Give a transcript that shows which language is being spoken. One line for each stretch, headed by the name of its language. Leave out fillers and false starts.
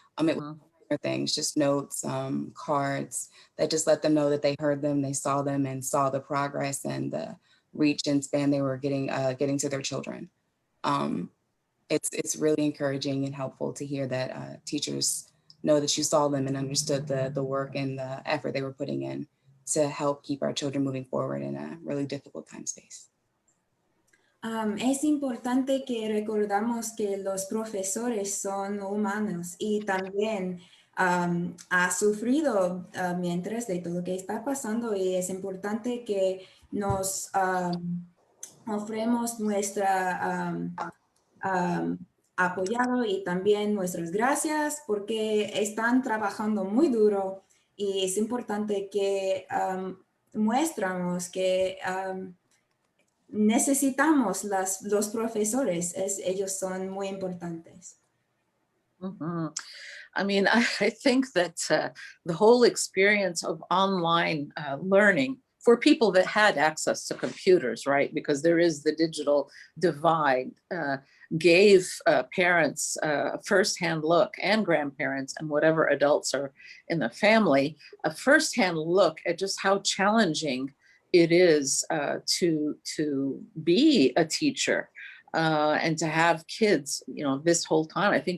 English: It was things, just notes, cards that just let them know that they heard them, they saw them, and saw the progress and the reach and span they were getting to their children. It's really encouraging and helpful to hear that teachers know that you saw them and understood the work and the effort they were putting in to help keep our children moving forward in a really difficult time space.
Spanish: Es importante que recordamos que los profesores son humanos y también ha sufrido mientras de todo lo que está pasando, y es importante que nos ofremos nuestra apoyado y también nuestras gracias, porque están trabajando muy duro, y es importante que muestramos que necesitamos los profesores, ellos son muy importantes. Mhm.
English: I mean, I think that the whole experience of online learning for people that had access to computers, right? Because there is the digital divide, gave parents a firsthand look, and grandparents and whatever adults are in the family, a firsthand look at just how challenging it is to be a teacher and to have kids, you know, this whole time.